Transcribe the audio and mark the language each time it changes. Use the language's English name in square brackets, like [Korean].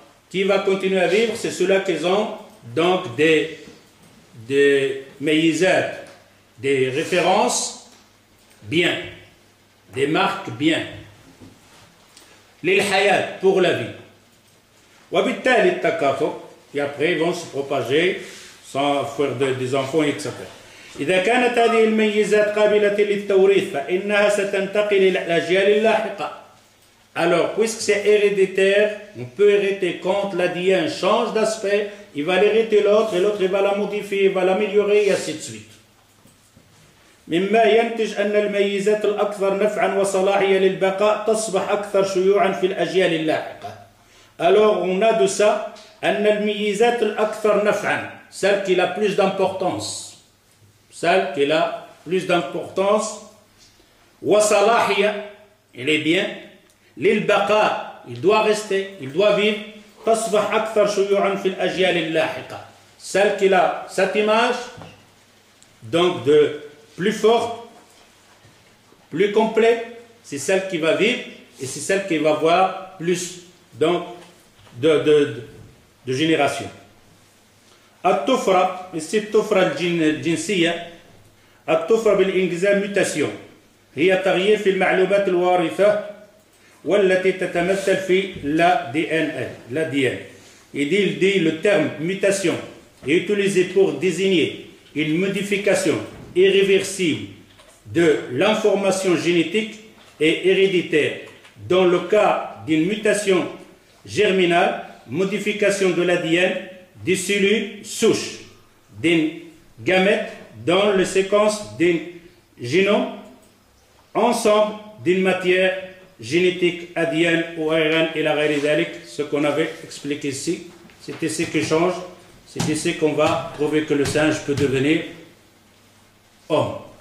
[French] Qui va continuer à vivre, c'est ceux-là qui ont donc des mayizat, des références bien, des marques bien. L'ilhayat, pour la vie. [Arabic] وبالتالي التكاثر, [French] et après ils vont se propager sans faire des enfants, etc. [Arabic] إذا كانت هذه الميزات قابلة للتوريث فإنها ستنتقل إلى الأجيال اللاحقة. [French] Alors, puisque c'est héréditaire, on peut hériter quand l'ADN change d'aspect, il va l'hériter l'autre, et l'autre il va la modifier, il va l'améliorer, et ainsi de suite. [Arabic] مما ينتج أن الميزات الأكثر نفعا وصلاحية للبقاء تصبح أكثر شيوعا في الأجيال اللاحقة. [French] Alors, on a de ça [Arabic] أن الميزات الأكثر نفعا, [French] celle qui a plus d'importance, celle qui a plus d'importance, [Arabic] وصلاحية, [French] il est bien, [Arabic] للبقاء, [French] il doit rester, il doit vivre, [Arabic] تصبح أكثر شيوعا في الأجيال اللاحقة, [French] celle qui a cette image, donc de plus forte, plus complet, c'est celle qui va vivre et c'est celle qui va avoir plus donc de génération. [Arabic] الطفرة, ici الطفرة الجنسية, الطفرة بالإنجليزية mutation, هي تغيير في المعلومات الوارثة والتي تتمثل في l'ADN. [French] Il dit le terme mutation est utilisé pour désigner une modification irréversible de l'information génétique et héréditaire. Dans le cas d'une mutation germinale, modification de l'ADN des cellules souches, d'une gamète dans les séquences d'un génome, ensemble d'une matière génétique, ADN ou ARN et la réalité, ce qu'on avait expliqué ici, c'est ici qui change, c'est ici qu'on va prouver que le singe peut devenir homme.